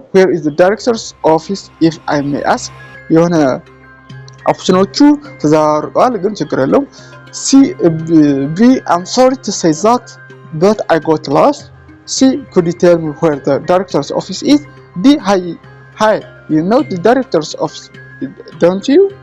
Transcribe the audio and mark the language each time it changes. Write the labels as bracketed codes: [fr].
[en] Where is the director's office if I may ask? [am] የሆነ ኦፕሽኖቹ ተዛርቀዋል ግን ችግር የለውም። C. [en] B. I'm sorry to say that but I got lost. C. Could you tell me where the director's office is? D. Hi, you know the director's office, don't you?